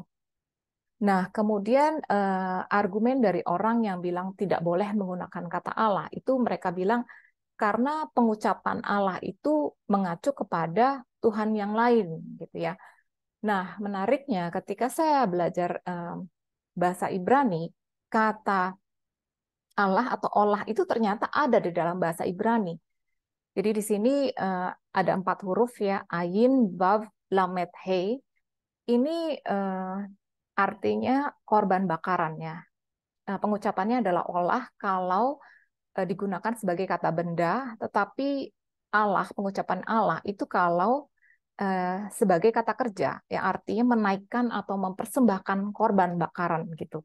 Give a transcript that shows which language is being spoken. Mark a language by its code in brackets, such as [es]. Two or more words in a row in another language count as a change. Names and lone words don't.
[id] Nah, kemudian argumen dari orang yang bilang tidak boleh menggunakan kata Allah, itu mereka bilang karena pengucapan Allah itu mengacu kepada Tuhan yang lain, gitu ya. Nah, menariknya ketika saya belajar bahasa Ibrani, kata Allah atau olah itu ternyata ada di dalam bahasa Ibrani. Jadi di sini ada 4 huruf ya, [he] עין, וו, למד, he. [id] Ini artinya korban bakarannya. Pengucapannya adalah olah kalau digunakan sebagai kata benda, tetapi Allah, pengucapan Allah itu kalau sebagai kata kerja, yang artinya menaikkan atau mempersembahkan korban bakaran gitu.